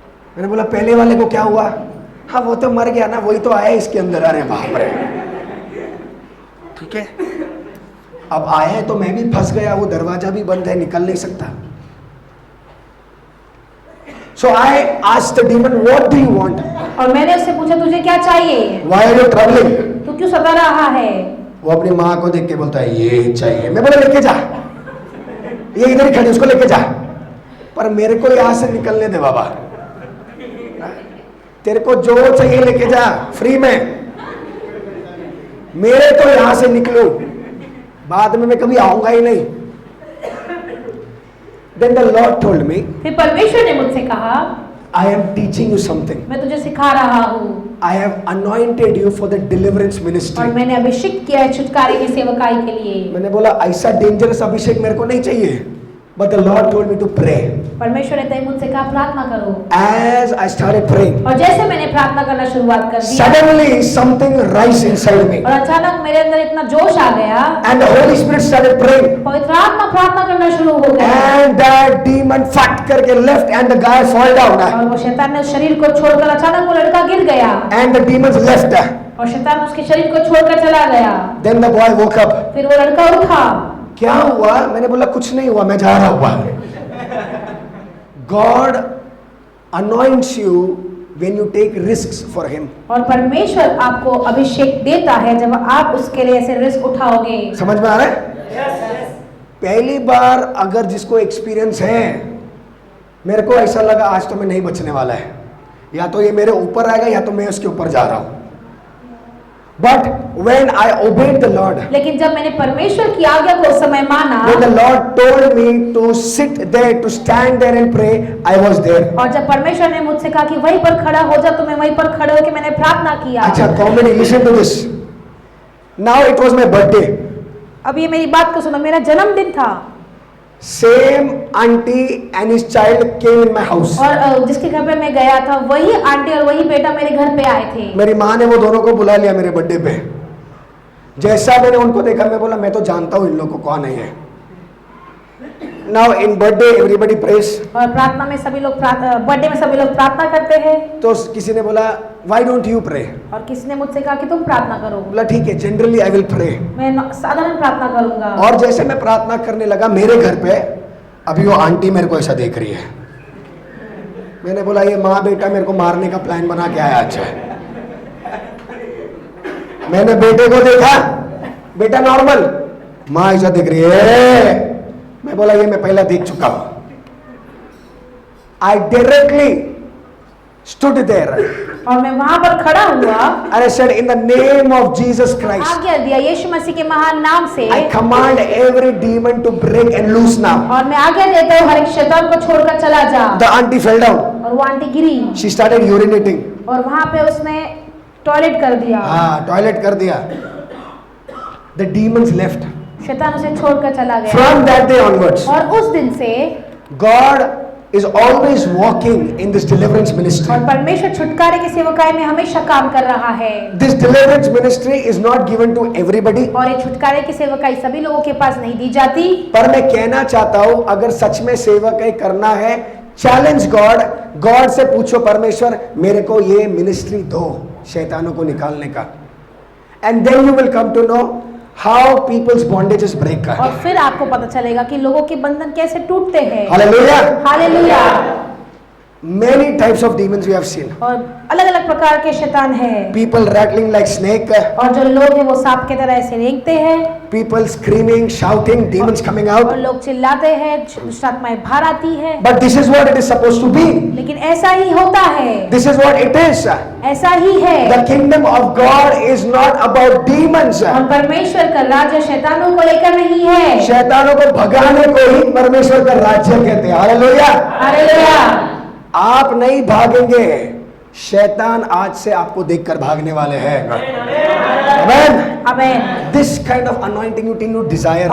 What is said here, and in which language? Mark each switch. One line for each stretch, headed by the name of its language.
Hindi: मैंने बोला पहले वाले को क्या हुआ? हाँ वो तो मर गया ना, वही तो आया इसके अंदर। अरे बाप रे, ठीक है अब आया है तो मैं भी फंस गया, वो दरवाजा भी बंद है, निकल नहीं सकता।
English: So I asked the demon, what do you want?
Hindi: और मैंने उससे पूछा तुझे क्या चाहिए?
English: Why are you troubling?
Hindi: तू क्यों सता रहा है? वो अपनी माँ को देख के बोलता है ये चाहिए। मैं बोला लेके जा, ये इधर ही खड़ी, उसको लेके जा। पर मेरे को यहाँ से निकलने दे बाबा, तेरे को जो चाहिए लेके जा फ्री में, मेरे को यहाँ से निकलो, बाद में मैं कभी आऊंगा ही नहीं।
English: Then the Lord told me,
Hindi: फिर परमेश्वर ने मुझसे कहा
English: I am teaching you something.
Hindi: मैं तुझे सिखा रहा हूँ
English: I have anointed you for the deliverance
Hindi: और
English: ministry.
Hindi: मैंने अभिषेक किया है छुटकारे की सेवकाई के लिए। मैंने बोला ऐसा डेंजरस अभिषेक मेरे को नहीं चाहिए।
English: But the Lord told me to pray.
Hindi: परमेश्वर ने तय मुझसे कहा प्रार्थना करो।
English: As I started praying,
Hindi: और जैसे मैंने प्रार्थना करना शुरुआत कर दी
English: suddenly something rise inside me.
Hindi: और अचानक मेरे अंदर इतना जोश आ गया,
English: And the Holy Spirit started praying.
Hindi: पवित्र आत्मा प्रार्थना करना शुरू हो गया
English: And that demon
Hindi: फट करके
English: left and the guy fall down.
Hindi: और वो शैतान ने उस शरीर को छोड़कर अचानक वो लड़का गिर गया
English: And the demons left.
Hindi: और शैतान उसके शरीर को छोड़कर चला गया।
English: Then the boy woke up.
Hindi: फिर वो लड़का उठा। क्या हुआ? मैंने बोला कुछ नहीं हुआ, मैं जा रहा हुआ।
English: God anoints you when you take risks for him.
Hindi: और परमेश्वर आपको अभिषेक देता है जब आप उसके लिए ऐसे रिस्क उठाओगे। समझ में आ रहा है? पहली बार अगर जिसको एक्सपीरियंस है, मेरे को ऐसा लगा आज तो मैं नहीं बचने वाला है, या तो ये मेरे ऊपर आएगा या तो मैं उसके ऊपर जा रहा हूं।
English: But when I obeyed the Lord,
Hindi: लेकिन जब मैंने परमेश्वर की आज्ञा को उस समय माना
English: when the Lord told me to sit there, to stand there and pray, I was there.
Hindi: और जब परमेश्वर ने मुझसे कहा कि वहीं पर खड़ा हो जा तो मैं वहीं पर खड़े होकर मैंने प्रार्थना किया। अच्छा comedy,
English: listen to this. Now it was my birthday.
Hindi: अब ये मेरी बात को सुनो, मेरा जन्मदिन था
English: Same auntie and his child came in my house.
Hindi: और जिसके घर पे मैं गया था वही आंटी और वही बेटा मेरे घर पे आए थे। मेरी माँ ने वो दोनों को बुला लिया मेरे बर्थडे पे। जैसा मैंने उनको देखा मैं बोला मैं तो जानता हूँ इन लोगों को कौन है।
English: Now in birthday everybody prays.
Hindi: और प्रार्थना में सभी लोग बर्थडे में सभी लोग प्रार्थना करते हैं। तो किसी ने बोला
English: why don't you pray?
Hindi: और किसी ने मुझसे कहा कि तुम प्रार्थना करो। बोला ठीक है,
English: generally I will pray.
Hindi: मैं साधारण प्रार्थना करूंगा। और जैसे मैं प्रार्थना करने लगा मेरे घर पे, अभी वो आंटी मेरे को ऐसा देख रही है। मैंने बोला ये माँ बेटा मेरे को मारने का प्लान बना के आया। अच्छा मैंने बेटे को देखा, बेटा नॉर्मल, माँ ऐसा देख रही है। मैं बोला ये मैं पहला देख चुका हूं।
English: I directly stood there.
Hindi: और मैं वहां पर खड़ा हुआ
English: And I said in the name of Jesus Christ,
Hindi: आज्ञा दिया यीशु मसीह के महान नाम से
English: I command every demon to break and loose now.
Hindi: और मैं आज्ञा देता हूँ हर एक शैतान को छोड़कर चला जा।
English: The auntie fell down.
Hindi: और वो aunty Giri
English: She started urinating.
Hindi: और वहां पे उसने टॉयलेट कर दिया। हाँ टॉयलेट कर दिया।
English: The demons left.
Hindi: शैतान उसे छोड़कर चला गया।
English: From that day onwards,
Hindi: और उस दिन से
English: God is always walking in this deliverance ministry.
Hindi: और परमेश्वर छुटकारे की सेवकाई में हमेशा काम कर रहा है।
English: This deliverance ministry is not given to everybody.
Hindi: और ये छुटकारे की सेवकाई सभी लोगों के पास नहीं दी जाती। पर मैं कहना चाहता हूँ अगर सच में सेवकाई करना है, चैलेंज गॉड, गॉड से पूछो परमेश्वर मेरे को ये मिनिस्ट्री दो शैतानों को निकालने का।
English: And then you will come to know how people's bondages break.
Hindi: और फिर आपको पता चलेगा कि लोगों के बंधन कैसे टूटते हैं।
English: Hallelujah.
Hindi: Hallelujah.
English: Many types of demons we have seen.
Hindi: और अलग अलग प्रकार के शैतान हैं।
English: People rattling like snake.
Hindi: और जो लोग हैं वो सांप की तरह ऐसे रेंगते हैं।
English: People screaming, shouting, demons coming out.
Hindi: और लोग चिल्लाते हैं, दुष्ट आत्माएं बाहर आती है।
English: But this is what it is supposed to be.
Hindi: लेकिन ऐसा ही होता है।
English: This is what it is.
Hindi: ऐसा ही है।
English: The kingdom of God is not about demons.
Hindi: और परमेश्वर का राज्य शैतानों को लेकर नहीं है। शैतानों को भगाने को ही परमेश्वर का राज्य कहते हैं। हालेलुया। हालेलुया। आप नहीं भागेंगे, शैतान आज से आपको देखकर भागने वाले हैं। आमेन। आमेन।
English: This kind of anointing you need to desire.